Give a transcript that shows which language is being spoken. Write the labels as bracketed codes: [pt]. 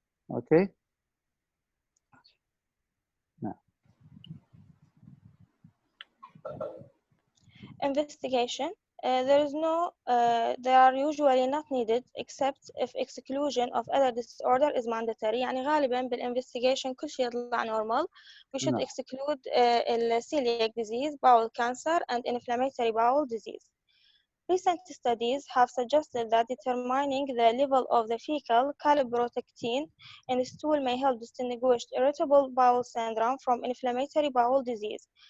[ar] اوكي نعم. [en] Investigation. They are usually not needed except if exclusion of other disorder is mandatory. [ar] يعني غالبا بالinvestigation كل شيء يطلع normal. [en] We should exclude celiac disease, bowel cancer, and inflammatory bowel disease. Recent studies have suggested that determining the level of the fecal calprotectin in stool may help distinguish irritable bowel syndrome from inflammatory bowel disease.